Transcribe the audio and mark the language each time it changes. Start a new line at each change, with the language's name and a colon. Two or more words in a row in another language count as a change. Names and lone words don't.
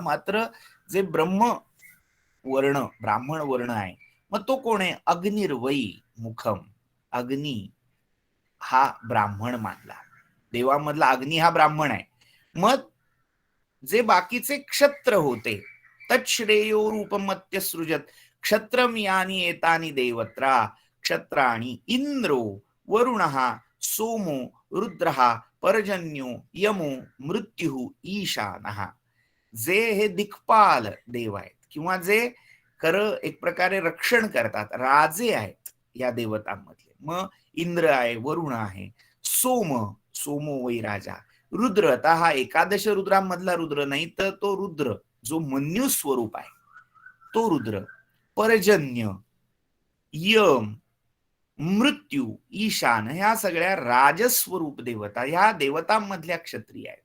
Marathi: मात्र जे ब्राह्मण वर्ण आहे, मग तो कोण आहे?
Sanskrit: अग्निर्वै मुखम.
Marathi: अग्नी हा ब्राह्मण मानला, देवामधला अग्नी हा ब्राह्मण आहे. मग जे बाकीचे क्षत्र होते,
Sanskrit: तच्छ्रेयो रूपमत्य सृजत क्षत्रम यानी एतानी देवत्रा क्षत्राणी इंद्रो वरुणः सोमो रुद्रः पर्जन्यो यमो मृत्यु ईशानः.
Marathi: जे हे दिक्पाल देव आहेत किंवा जे एक प्रकारे रक्षण करतात, राजे आहेत या देवतांमधले. मग इंद्र आहे, वरुण आहे,
Sanskrit: सोमो वै राजा, रुद्र,
Marathi: आता हा 11 रुद्रांमधला रुद्र नाही तर तो रुद्र जो मन्यू स्वरूप आहे तो रुद्र, पर्जन्य, यम, मृत्यू, ईशान, ह्या सगळ्या राजस्वरूप देवता ह्या देवतांमधल्या क्षत्रिय आहेत.